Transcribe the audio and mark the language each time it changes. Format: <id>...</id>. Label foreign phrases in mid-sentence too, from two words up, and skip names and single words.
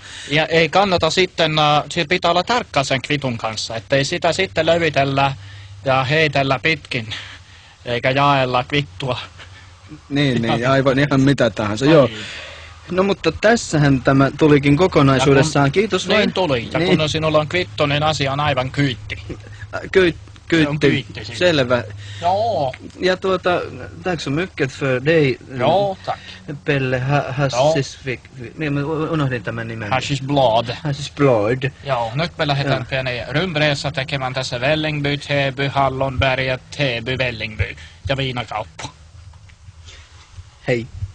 <fi>Ja ei kannata sitten, siitä pitää olla tarkka sen kvitun kanssa, ettei sitä sitten levitellä ja heitellä pitkin, eikä jaella kvittua. Niin, aivan ihan mitä tahansa, joo. No mutta tässähän tämä tulikin kokonaisuudessaan, kiitos vain. Niin tuli, ja kun sinulla on kvitto, niin asia on aivan kyytti. Kyytti, selvä. Joo.</fi> <sv>Ja tack så mycket för dig.</sv> <fi>Joo, tack. Pelle Hassisvik. Niin, unohdin tämän nimen. Hassisblad. Hassisblad. Joo, nyt me lähdetään pieni rymdresa tekemään tässä Vällingby, Täby, Hallonberget, Täby, Vällingby ja viinakauppa. Hei.</fi>